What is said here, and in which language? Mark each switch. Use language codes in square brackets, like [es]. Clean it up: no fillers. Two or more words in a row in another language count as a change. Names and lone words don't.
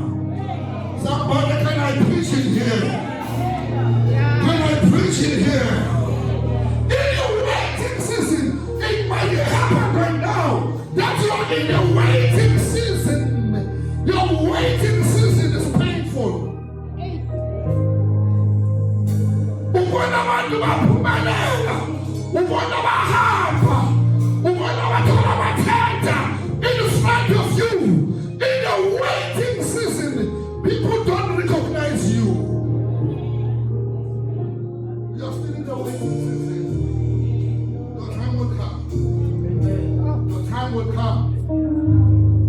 [en] Somebody, can I preach it here? Can I preach it here? In your waiting season, it might happen right now that you are in a waiting season. Your waiting season is painful. [zu] Ubona abantu baphumelela, ubona bahamba, ubona bathola amatenda [en] in front of you. In a waiting season, people don't recognize you. You're still in the waiting season. Your time will come. Your time will come.